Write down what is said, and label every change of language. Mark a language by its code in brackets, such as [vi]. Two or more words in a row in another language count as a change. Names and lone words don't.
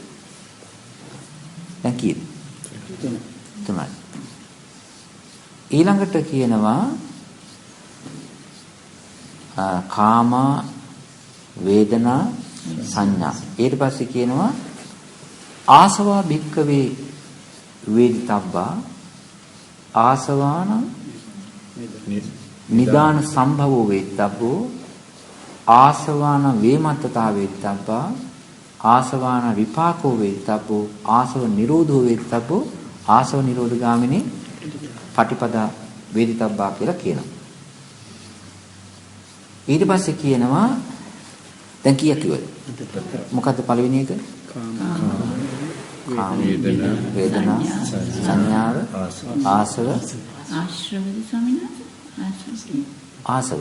[si] දැන් කීයද? තුනයි. ඊළඟට කියනවා [pi] කාමා වේදනා සංඥා. [si] ඊට පස්සේ කියනවා [pi] ආසවා භික්කවේ වේදිතබ්බා ආසවාන නිදාන සම්භවෝ වේත්තබ්බෝ ආසවාන වේමත්තතා වේත්තබ්බා ආසවාන විපාකෝ වේත්තබ්බෝ ආසව නිරෝධෝ වේත්තබ්බෝ ආසව නිරෝධගාමිනී පටිපදා වේදිතබ්බා [si] කියලා කියනවා. ඊට පස්සේ කියනවා දැන් කීයක් කිව්වද? මොකද්ද පළවෙනි එක? කාම වේදනා සංඥාව ආසව ආසව.